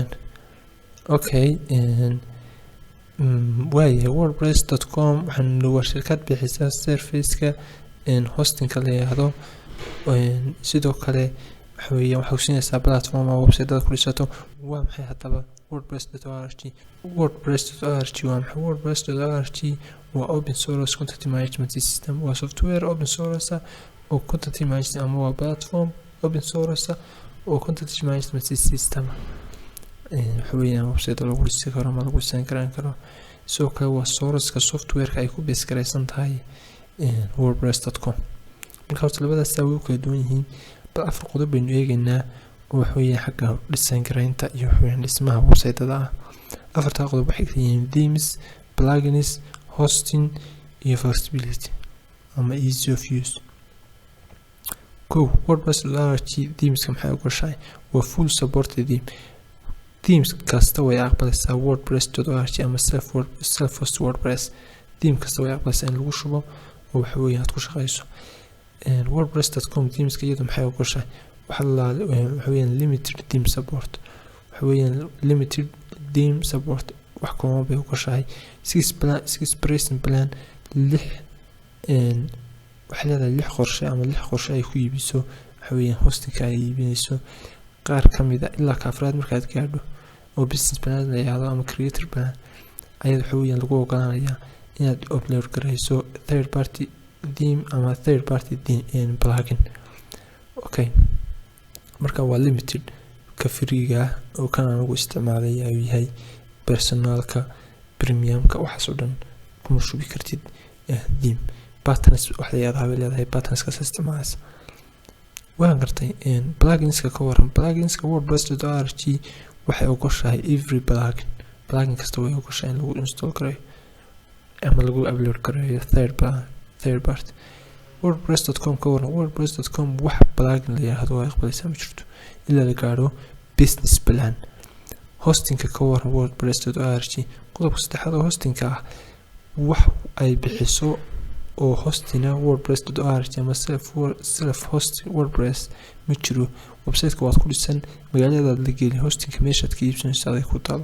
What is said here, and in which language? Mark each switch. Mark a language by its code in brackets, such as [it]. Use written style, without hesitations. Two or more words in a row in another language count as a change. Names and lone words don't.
[so] okay waaye wordpress.com waxaan waa shirkad bixisa service-ka hosting-ka la yiraahdo. sidoo kale waxa ku siinaysaa platform ama website aad ku dhisato. waa maxay haddaba wordpress.org? wordpress.org waa maxay? wordpress.org waa [en] open source content management system, [so] waa [en] software open source [so] oo [en] content management [so] ama waa [en] platform open source [so] oo [en] content management system website [so] lagu dhisi karo ama lagu san karo. sidoo kale waa source-ka software-ka ay ku base garaysan tahay wordpress.com. marka labadaas way kala duwan yihiin. bal afar qodob baynu eegaynaa oo xagga dhisan garaynta iyo dhismaha website-da ah. afarta qodob waxay yihiin [en] themes, plugins, hosting [so] iyo flexibility ama [en] ease of use. [so] wordpress.org themes-ka maxay uga shaqeeyaan? waa [en] full support themes [so] kasta way aqbalaysaa wordpress.org ama [en] self-host WordPress. [so] theme kasta way aqbalaysaa in lagu shubo oo aad ku shaqeyso. wordpress.com themes-ka iyadu maxay uga shaqeeyaan? [en] limited theme support, limited theme support [so] wax kooban bay uga shaqeeyaan. 6 [en] pricing plan, [so] waxay leedahay 6 qorshe ay ku iibiso hosting-ka ay iibinayso. qaar kamid ah ilaa ka afraad markaad gaadho oo [en] business plan [so] la yiraahdo ama [en] creator plan [so] ayaad lagu ogolaanayaa inaad upload garayso [en] third party theme [so] ama [en] third party plugin. [so] okay marka waa limited ka free-ga oo kan aan ugu isticmaalay ayuu yahay. personalka, premium-ka waxaas oo dhan kuma shubi kartid theme. patterns waxay leedahay patterns-ka isticmaalaysa. waan gartay plugins-ka ka waran. plugins-ka wordpress.org waxay ogoshahay [en] every plugin [so] kasta way ogoshahay in lagu install karayo ama lagu upload karayo third party. wordpress.com ka waran. wordpress.com wax plugin la yiraahdo way aqbalaysaa ma jirto ilaa la gaaro [en] business plan. [so] hosting-ka ka waran wordpress.org qodobka saddexaad oo hosting-ka ah wax ay bixiso oo hostina wordpress.org ama [en] self host wordpress [so] ma jiro. website-ka waad ku dhisan magaaladaad la geli hostingka meeshaad ka iibsanayso aday ku taalo.